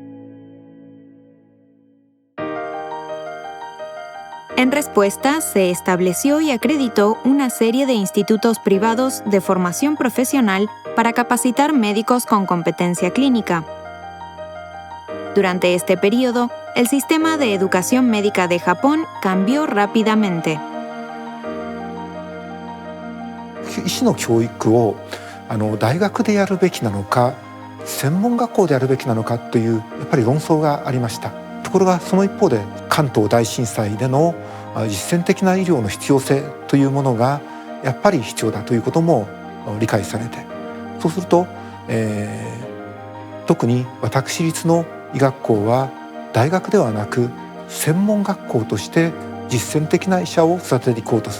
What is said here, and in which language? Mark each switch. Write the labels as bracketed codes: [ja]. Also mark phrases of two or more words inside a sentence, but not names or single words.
[es] En respuesta, se estableció y acreditó una serie de institutos privados de formación profesional para capacitar médicos con competencia clínica. Durante este periodo, el sistema de educación médica de Japón cambió rápidamente. [ja] 医師の教育を大学でやるべきなのか、専門学校でやるべきなのかというやっぱり論争がありました。ところがその一方で関東大震災での実践的な医療の必要性というものがやっぱり必要だということも理解されて、そうすると、 特に私立の医学校は大学ではなく専門学校として実践的な医者を育てていこうとする。